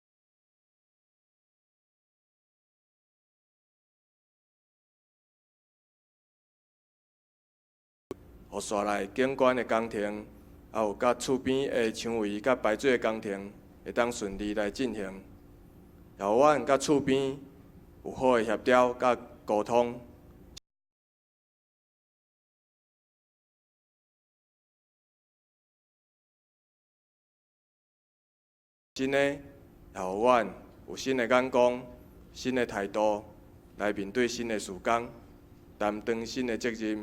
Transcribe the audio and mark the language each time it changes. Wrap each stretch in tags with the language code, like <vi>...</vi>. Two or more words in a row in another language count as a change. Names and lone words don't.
<nan>互刷来景观的工程，还有甲厝边的墙围甲排水的工程，会当顺利来进行。也互阮甲厝边有好的协调甲沟通。新的，也互阮有新的眼光、新的态度来面对新的事工，担当新的责任。</nan>